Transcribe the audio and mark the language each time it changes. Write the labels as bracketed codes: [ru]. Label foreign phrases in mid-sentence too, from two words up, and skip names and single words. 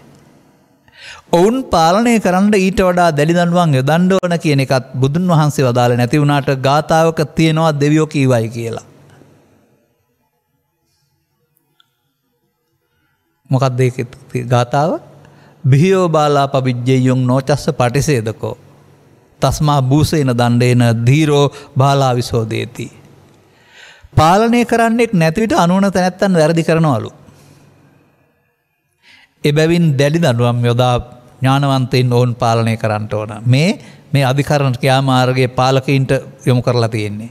[si] ඔවුන් පාලනය කරන්න ඊට වඩා දැඩි දඬුවම් යොදන්න ඕන කියන එකත් බුදුන් වහන්සේ වදාළ නැති වුණාට ගාථාවක තියෙනවා දෙවියෝ කීවයි කියලා. මොකක්ද ඒකේ ගාථාව? [pi] බිහියෝ බාලා පවිජ්ජෙයොන් නොචස්ස පටිසේදකෝ තස්මා භූසේන දණ්ඩේන ධීරෝ බාලා විසෝදේති. [si] පාලනය කරන්නෙක් නැති විට අනුවන තැනැත්තන් වැරදි කරනවලු. එබැවින් දැඩි දඬුවම් යොදා ඥානවන්තයින් ඔවුන් පාලනය කරන්න ඕන. මේ අධිකරණ ක්‍රියාමාර්ගයේ පාලකයින්ට යොමු කරලා තියෙන්නේ.